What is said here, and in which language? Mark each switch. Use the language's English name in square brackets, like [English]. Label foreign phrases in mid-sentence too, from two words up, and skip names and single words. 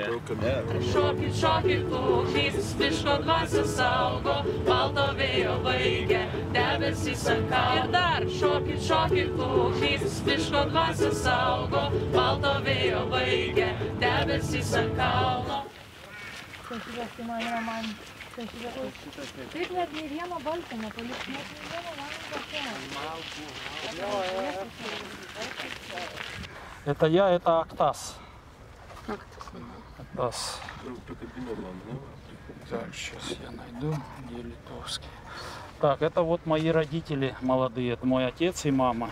[Lithuanian] Šokit, šokit, kūkys, miško dvasia saugo, balto vėjo baigia, debesys ant kalno. Ir dar šokit, šokit, kūkys, miško dvasia saugo, balto vėjo baigia, debesys ant kalno. Taip net nei vieno balso nepaliks, net nei vieno [Russian] Это я, это Актас. Актас. Так, сейчас я найду, где литовский. Так, это вот мои родители молодые, это мой отец и мама.